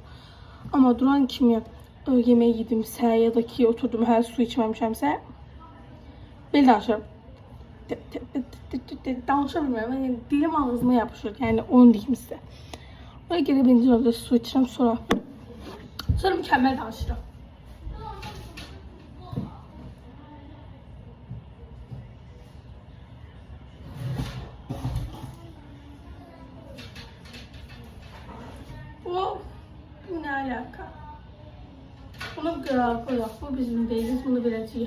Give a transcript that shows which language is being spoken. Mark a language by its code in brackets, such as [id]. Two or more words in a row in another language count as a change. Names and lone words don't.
[az] Amma duran kimi yemeği yedimsə ya da ki oturdum hər su içməmişəmsə, belə danışıram. Danışa bilmirəm. Yəni dilim ağzıma yapışır. Yəni onu deyim sizə. Ona görə birinci növbədə su içirəm, sonra mükemmel danışıram. [tr] Bu ne alaka? Bunu koyalım. Bu bizim değiliz. Bunu bileceğiz.